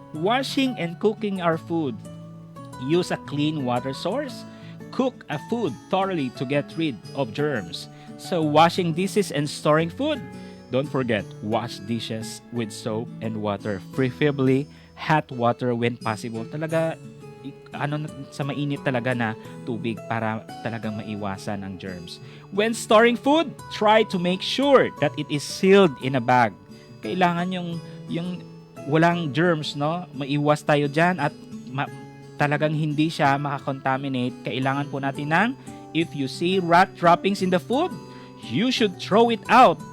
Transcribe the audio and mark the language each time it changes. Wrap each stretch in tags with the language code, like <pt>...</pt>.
<en>Washing and cooking our food. Use a clean water source. Cook a food thoroughly to get rid of germs. So, washing dishes and storing food. Don't forget, wash dishes with soap and water, preferably hot water when possible.</en> <tl>Talaga, sa mainit talaga na tubig para talagang maiwasan ang germs.</tl> <en>When storing food, try to make sure that it is sealed in a bag.</en> <tl>Kailangan yung walang germs, no? Maiwas tayo dyan at talagang hindi siya makakontaminate. Kailangan po natin ng,</tl> <en>if you see rat droppings in the food, you should throw it out.</en>